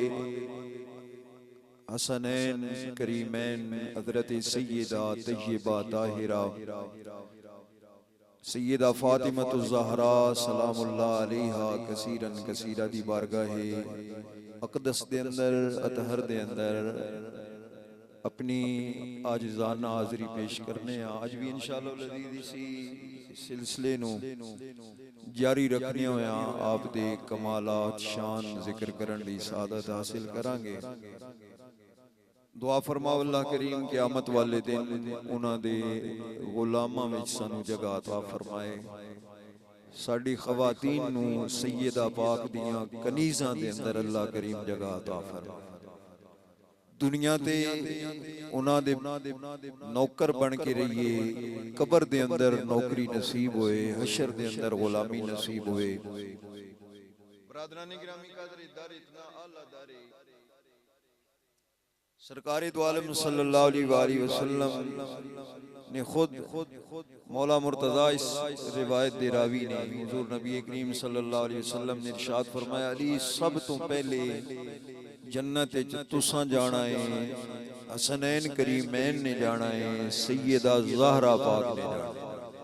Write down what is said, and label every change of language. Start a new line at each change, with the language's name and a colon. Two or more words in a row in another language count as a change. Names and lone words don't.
Punjabi: حسنین کریمین حضرت سیدہ طیبہ طاہرہ سیدہ فاطمہ الزہرا
Arabic: سلام اللہ علیہا کثیراً کثیرہ
Punjabi: دی بارگاہ اقدس دے اندر اطہر دے اندر اپنی عاجزانہ حاضری پیش کرنے ہیں. آج بھی
Arabic: انشاءاللہ العزیز
Punjabi: اسی سلسلے نو جاری رکھنے ہوئے ہیں. آپ دے کمالات شان ذکر کرن دی سعادت حاصل کرانگے. دعا فرماؤ اللہ کریم قیامت والے دن انہاں دے غلاماں وچ سانو جگہ عطا فرمائے. ساڈی خواتین نو سیدہ پاک دیاں کنیزاں دے اندر اللہ کریم جگہ عطا فرمائے. دنیا تے انہاں دے نوکر بن کے رہیے, قبر دے اندر نوکری نصیب ہوئے, حشر دے اندر غلامی نصیب ہوئے. برادران گرامی قدر دار اتنا اعلیٰ دارے سرکار دو عالم
Arabic: صلی اللہ علیہ وآلہ وسلم
Punjabi: نے خود مولا مرتضیٰ اس روایت دے راوی نے حضور نبی کریم
Arabic: صلی اللہ علیہ وسلم
Punjabi: نے ارشاد فرمایا, علی سب تو پہلے جنت تساں جانا ہے, حسنین کریمین نے جانا ہے, سیدہ زہرا پاک نے جانا ہے.